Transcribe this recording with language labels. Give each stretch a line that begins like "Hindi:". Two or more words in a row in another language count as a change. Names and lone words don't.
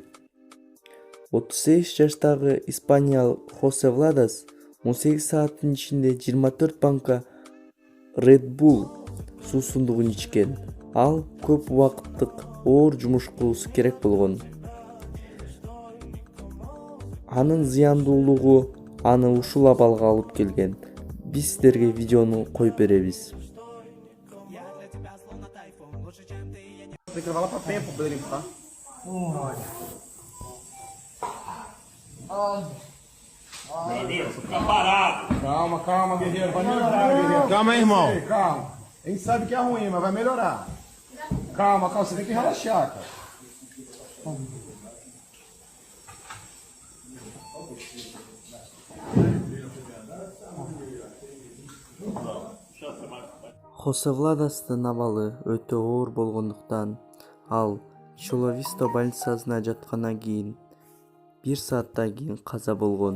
Kyrgyz: 38 жаштагы испаниялык Хосе Владас 18 сааттын ичинде 24 банка Red Bull суусундугун ичкен. Ал көп убакыттык оор жумуш кылуусу керек болгон. Анын зыяндуулугу аны ушул абалга алып келген. Биз сиздерге видеону коюп беребиз.
Portuguese: Tem que levar lá pra pé pra poder limpar. Fica parado. Calma, guerreiro. Vai melhorar, guerreiro. Calma aí, irmão. Ei, calma. A gente sabe que é ruim, mas vai melhorar. Calma, você tem que relaxar, cara.
Kyrgyz: Хосе Владастын абалы өтө оор болгондуктан ал Чиловисто больницасына жаткандан кийин 1 сааттан кийин каза болгон.